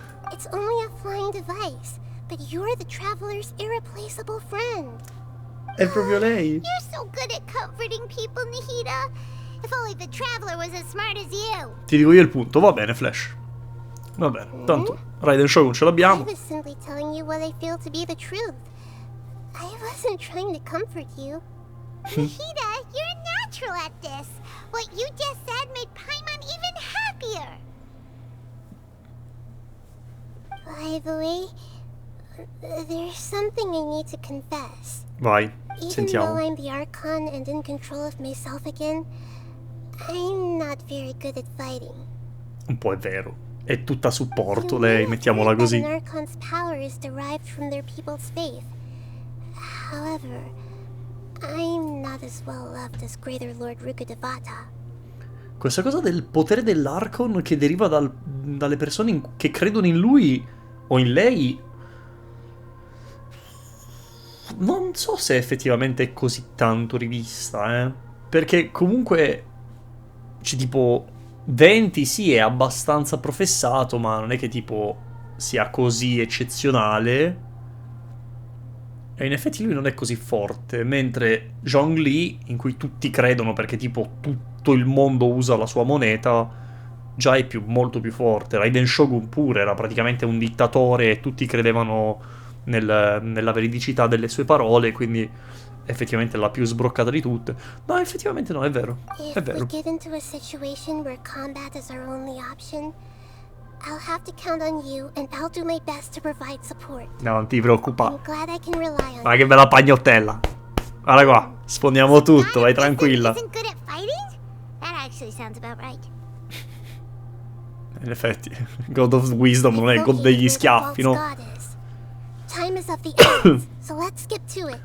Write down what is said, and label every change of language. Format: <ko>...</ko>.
<en>It's only a flying device, but you're the traveler's irreplaceable friend.</en> <it>È proprio lei.</it> <en>You're so good at comforting people, Nahida. If only the traveler was as smart as you.</en> <it>Ti dico io il punto, va bene, Flash. Va bene, tanto Raiden Shogun ce l'abbiamo.</it> <en>I was simply telling you what I feel to be the truth. I wasn't trying to comfort you. Nahida, you're natural at this. What you just said made Paimon even happier. By the way, there's something I need to confess.</en> <it>Vai,</it> <en>Even</en> <it>sentiamo.</it> <en>though I'm the Archon and in control of myself again, I'm not very good at fighting.</en> <it>Un po' è vero. È tutta supporto lei, mettiamola così.</it> <en>An Archon's power is derived from their people's faith. However, I'm not as well loved as Greater Lord Rukkhadevata.</en> <it>Questa cosa del potere dell'Archon che deriva dalle persone che credono in lui o in lei, non so se effettivamente è così tanto rivista, perché comunque c'è tipo 20 sì, è abbastanza professato, ma non è che tipo sia così eccezionale. E in effetti lui non è così forte, mentre Zhongli, in cui tutti credono perché tipo tutto il mondo usa la sua moneta, già è molto più forte. Raiden Shogun pure era praticamente un dittatore e tutti credevano nella veridicità delle sue parole, quindi effettivamente è la più sbroccata di tutte. No, effettivamente no, è vero. È</it> <en>If</en> <it>vero.</it> <en>we get into a situation where combat is our only option, I'll have to count on you and I'll do my best to provide support.</en> <it>No, non ti preoccupare.</it> <en>I'm glad I can rely on</en> <it>Ma che bella pagnottella. Guarda qua, sfondiamo tutto, vai tranquilla.</it> <en>Isn't good at fighting? That actually sounds about right.</en> <it>In effetti, God of Wisdom non è God degli schiaffi, no?</it> <en>Time is of the essence, so let's skip to it.</en>